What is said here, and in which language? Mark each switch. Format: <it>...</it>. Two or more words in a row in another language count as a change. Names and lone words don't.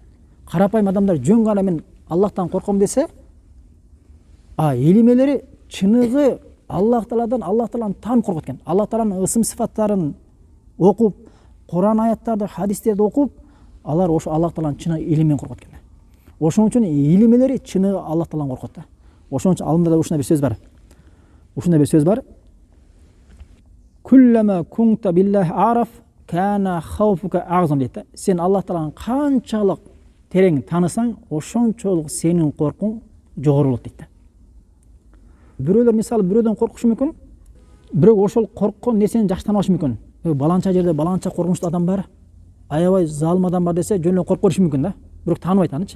<ky>Карапайым адамдар жөн гана мен Аллахтан корком десе, илимелери чыныгы Аллах Тааладан, Аллах Тааланы таанып коркот экен. Аллах Тааланын ысым сыфаттарын окуп, Куран аяттарды, хадистерди окуп, алар ошо Аллах Тааланын чыныгы илимен коркот экен. Ошон үчүн илимелери чыныгы Аллах Тааланы коркот да. Ошон үчүн алымдарда ушундай бир сөз бар. Ушундай бир сөз бар.</ky> <ar>كلما كنت بالله أعرف كان خوفك أعظم</ar> <ky>дейт да. Сен Аллах Тааланы канчалык терең таанысаң, ошончолук сенин коркуң жогору болот дейт да. Бирөөлөр мисалы бирөөдөн коркушу мүмкүн, бирок ошол корккон нерсени жакшы тааныбашы мүмкүн. Баланча жерде баланча коркунучтуу адам бар. аябай залым адам бар десе жөн эле коркуп бериши мүмкүн да, бирок тааныбайт анычы.</ky>